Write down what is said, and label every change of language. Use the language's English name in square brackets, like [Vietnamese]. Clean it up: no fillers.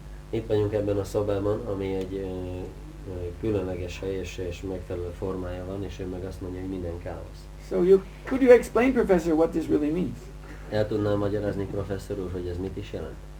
[Hungarian] Itt vagyunk ebben a szobában, ami egy különleges hely és megfelelő formája van, és ő meg azt mondja, hogy minden káosz. [English] So could you explain, Professor, what this really means? [Hungarian] El tudnám magyarázni, professzor úr, hogy ez mit is jelent?